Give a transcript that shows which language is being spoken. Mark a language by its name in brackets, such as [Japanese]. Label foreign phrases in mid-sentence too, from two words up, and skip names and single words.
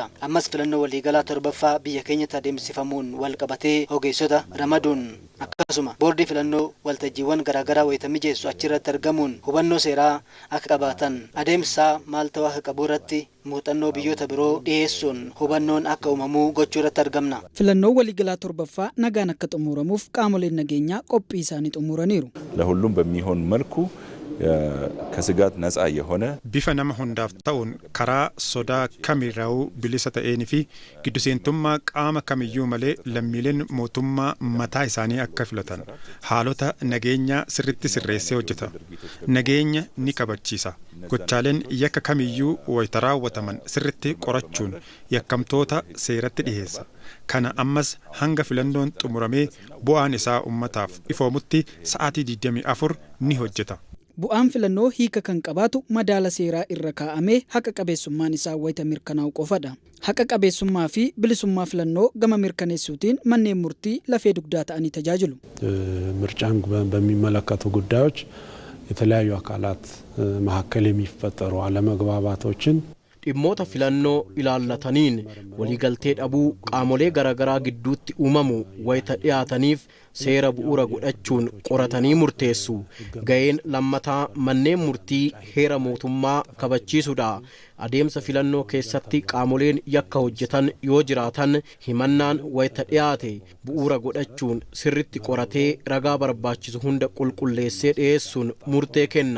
[Oromo] Ammas filannoo waliigalaa torbaffaa biyya keenyatti adeemsifamuun wal qabatee ogeessota ramaduun akkasuma boordii filannoo waltajjiiwwan garaagaraa wayita mijeessu achirratti argamuun hubannoo seeraa akka qabaatan adeemsa maal ta'uu akka qabu irratti muuxannoo biyyoota biroo dhiyeessuun hubannoon akka uumamuu gochuu irratti argamna. Filannoo waliigalaa torbaffaa nagaan akka xumuramuuf qaamoleen nageenyaa qophii isaanii xumuraniiru. [Amharic] ለሁሉም በሚሆን መልኩ ከስጋት ነፃ የሆነ [Oromo] bifa nama hundaaf ta'uun karaa sodaa kamirraa'uu bilisa ta'een fi gidduseentummaa qaama kamiyyuu malee lammiileen mootummaa mataa isaanii akka filatan haalota nageenya sirritti sirreessee hojjeta. Nageenya ni kabachiisa. Gochaaleen yakka kamiyyuu wayita raawwataman sirritti qorachuun yakkamtoota seeratti dhiheessa. Kana ammas hanga filannoon xumuramee bu'aan isaa ummataaf ifoomutti sa'aatii 24 ni hojjeta. Bu'aan filannoo hiika kan qabaatu madaala seeraa irra kaa'amee haqa qabeessummaan isaa wayita mirkanaa'u qofadha. Haqa qabeessummaa fi bilisummaa filannoo gama mirkaneessuutiin manneen murtii lafee dugdaa ta'anii tajaajilu. [Amharic] ምርጫን በሚመለከቱ ጉዳዮች የተለያዩ አካላት መካከል የሚፈጠሩ አለመግባባቶችን [Oromo] dhimmoota filannoo ilaallataniin waliigaltee dhabuu qaamolee garaagaraa gidduutti uumamu wayita dhiyaataniif seera bu'uura godhachuun qoratanii murteessu. Ga'een lammataa manneen murtii heera mootummaa kabachiisudha. Adeemsa filannoo keessatti qaamoleen yakka hojjetan yoo jiraatan himannaan wayita dhiyaate bu'uura godhachuun sirritti qoratee ragaa barbaachisu hunda qulqulleessee dhiyeessuun murtee kenna.